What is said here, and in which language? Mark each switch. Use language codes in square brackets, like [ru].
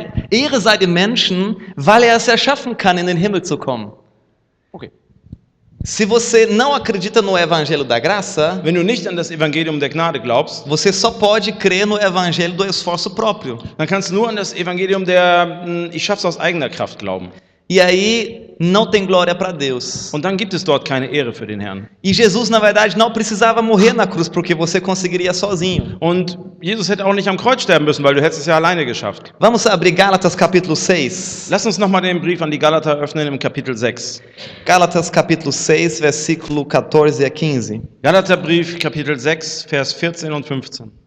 [de] Ehre sei dem Menschen, weil er es erschaffen kann, in den Himmel zu kommen. Okay. [pt] Se você não acredita no evangelho da graça, [de] Wenn du nicht an das Evangelium der Gnade glaubst, [pt] você só pode crer no evangelho do esforço próprio. [de] dann kannst du nur an das Evangelium der ich schaff's aus eigener Kraft glauben. [pt] E aí não tem glória para Deus. [de] Und dann gibt es dort keine Ehre für den Herrn. [pt] E Jesus, na verdade, não precisava morrer na cruz, porque você conseguiria sozinho. [de] Und Jesus hätte auch nicht am Kreuz sterben müssen, weil du hättest es ja alleine geschafft. [pt] Vamos abrir Gálatas capítulo 6. [de] Lass uns nochmal den Brief an die Galater öffnen im Kapitel 6. [pt] Gálatas capítulo 6, versículo 14 a 15. [de] Galaterbrief, Kapitel 6, Vers 14 und 15.